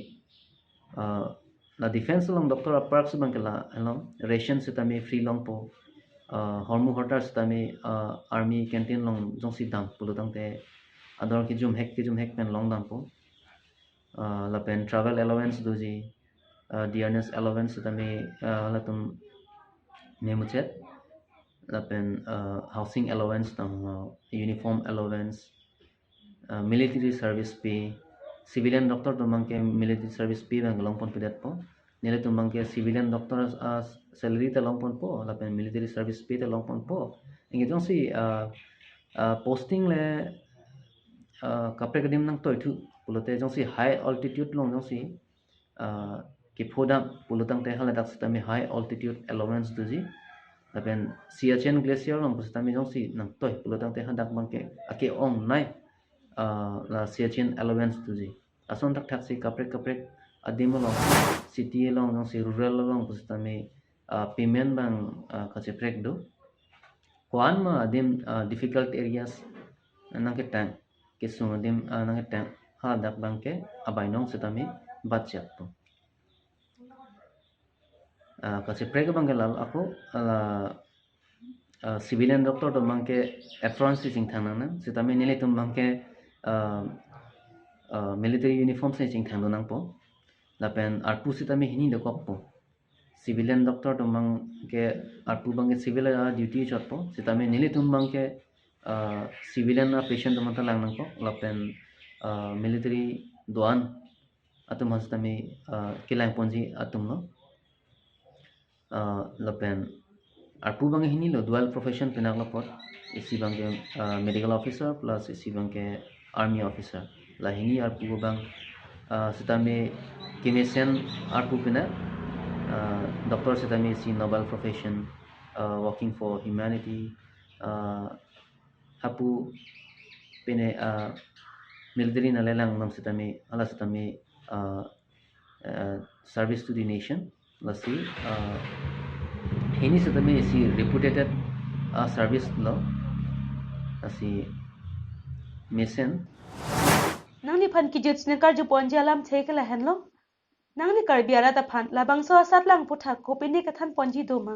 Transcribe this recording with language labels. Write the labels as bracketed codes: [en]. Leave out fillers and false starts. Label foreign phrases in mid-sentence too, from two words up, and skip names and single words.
[mjw] la defense long doctor a perks bang la long ration sitami free long po hormu hortar sitami [en] army canteen [mjw] long jong si dam pulutang te ador ki zoom hek pen long dam po la pen [en] travel allowance [mjw] doji [en] dearness allowance [mjw] sitami la tum nemuchet la pen [en] housing allowance [mjw] tang [en] uniform allowance military service pay civilian doctor [mjw] to mangke [en] military service pay [mjw] bang long pon pedat po nile to mangke [en] civilian doctor salary [mjw] ta long pon po la pen [en] military service pay [mjw] ta long pon po ingi jong si posting le kapre kadim nang toy thu pulote jong si high altitude long jong si ki phoda pulutang te hala dak sitami [en] high altitude allowance [mjw] duji lapen Siachen glacier long pustami jong si nang toy pulutang te handak bangke ake ong nai la Siachen allowance tuji ason tak tak si kaprek adim long city long jong si rural long pustami payment bang kache prek do kwan ma adim [en] difficult areas [mjw] nang ke tang ke sung adim nang ke tang ha dak bangke abainong sitami budget to kasi prek bang lal aku [en] civilian doctor [mjw] to mangke apron sing thana na sitame nile tum mangke [en] military uniform [mjw] sing thang nang po lapen arpu sitame hini de kop po [en] civilian doctor [mjw] to mangke arpu bangke [en] civil duty [mjw] chot po sitame nile tum mangke [en] civilian patient [mjw] to mata lang nang po lapen military doan atum hasitame kilang ponji atum no lapen arpu bang hini lo [en] dual profession [mjw] penak lapot isi bangke [en] medical officer plus [mjw] isi bangke [en] army officer [mjw] la hini arpu bang sitame kimesen arpu penak doctor sitame si [en] noble profession working for humanity [mjw] hapu pene military na lelang nam sitame ala sitame [en] service to the nation [mjw] lasi ini sitame si [en] reputed service [mjw] lo asi mission nangni phan ki jut snekar ju ponji alam thekela henlo nangni kar biara ta phan labang so satlang putha kopini ka than ponji doma